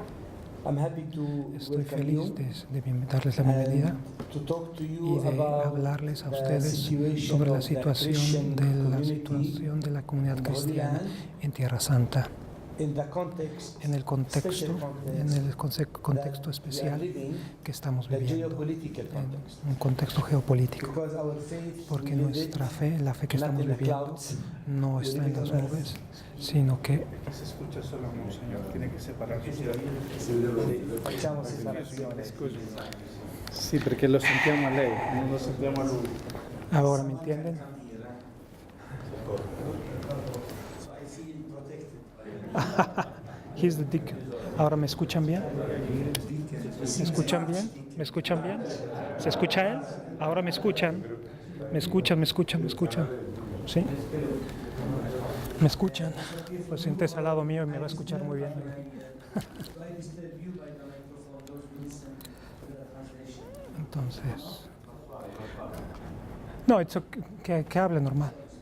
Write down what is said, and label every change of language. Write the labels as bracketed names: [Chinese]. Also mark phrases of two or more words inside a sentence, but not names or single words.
[Spanish] Estoy feliz de darles la bienvenida y de hablarles a ustedes sobre la situación de la comunidad cristiana en Tierra Santa, en el contexto especial que estamos viviendo, en un contexto geopolítico, porque nuestra fe, la fe que estamos viviendo, no está en las nubes, sino que se escucha solo señor, tiene que separarse. Sí, [Italian] perché lo sentiamo a lei, non lo sentiamo a lui. [Spanish] Ahora me entienden. [English] He's the deacon. [Spanish] Ahora me escuchan bien. ¿Me escuchan bien? ¿Me escuchan bien? ¿Se escucha él? Ahora me escuchan. Me escuchan. ¿Sí? ¿Me escuchan? Pues siéntese al lado mío y me va a escuchar muy bien. Entonces, no, que hable normal.